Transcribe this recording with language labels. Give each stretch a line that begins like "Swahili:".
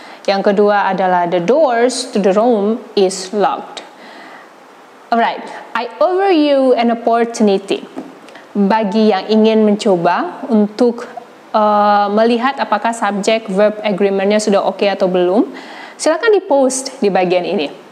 Indonesian: Yang kedua adalah
English: the doors to the room is locked. Alright, I offer you an opportunity.
Indonesian: Bagi yang ingin mencoba untuk melihat apakah subject verb agreement-nya sudah oke atau belum, silakan di-post di bagian ini.